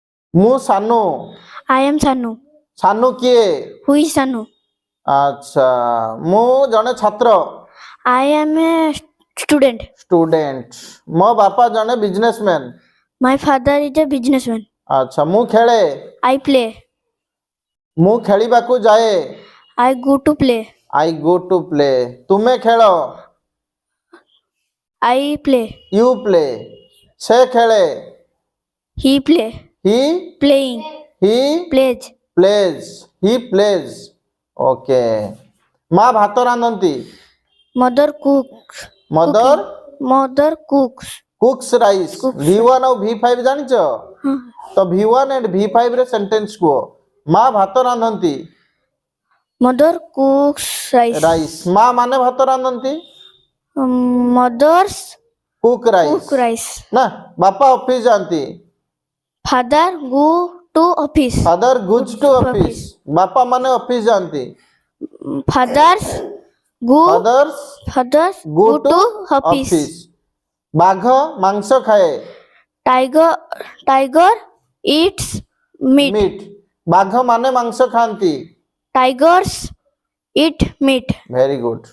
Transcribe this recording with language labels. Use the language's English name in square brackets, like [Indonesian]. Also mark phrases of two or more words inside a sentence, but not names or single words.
[Odia] ମୁଁ ସାନୁ। [English] I am Sanu. [Odia] ସାନୁ କିଏ? [English] Who is Sanu? [Odia] ଆଚ୍ଛା ମୁଁ ଜଣେ ଛାତ୍ର। [English] I am a student. [Odia] ଷ୍ଟୁଡେଣ୍ଟ। ମୋ ବାପା ଜଣେ ବିଜନେସମ୍ୟାନ। [English] My father is a businessman. [Odia] ଆଚ୍ଛା ମୁଁ ଖେଳେ। [English] I play. [Odia] ମୁଁ ଖେଳିବାକୁ ଯାଏ। [English] I go to play. I go to play. [Odia] ତୁମେ ଖେଳ। [English] I play. you play. [Odia] ସେ ଖେଳେ। [English] He play. ହି Playing. ହି Plays. plays. he plays. okay. [Odia] ମା ଭାତ ରାନ୍ଧନ୍ତି। [English] Mother cooks. ମଦର Mother cooks. cooks rice. Cooks [Odia] V1 ଆଉ V5 ଜାଣିଛ? ତ [English] V1 and V5 [Odia] ରେ ସେଣ୍ଟେନ୍ସ କୁହ। ମା ଭାତ ରାନ୍ଧନ୍ତି। [English] Mother cooks rice. [Odia] ରାଇସ୍। ମା ମାନେ ଭାତ ରାନ୍ଧନ୍ତି। [English] Mothers cook rice. cook rice. [Odia] ନା ବାପା ଅଫିସ ଯାଆନ୍ତି। [English] Father go to office. father goes to office. [Odia] ବାପା ମାନେ ଅଫିସ ଯାଆନ୍ତି। [English] Fathers ଫାଦର୍ସ fathers ଗो go ଟୁ to office. [Odia] ଅଫିସ। ବାଘ ମାଂସ ଖାଏ। [English] Tiger eats meat. [Odia] ମିଟ୍। ବାଘ ମାନେ ମାଂସ ଖାଆନ୍ତି। [English] Tigers eat meat. very good.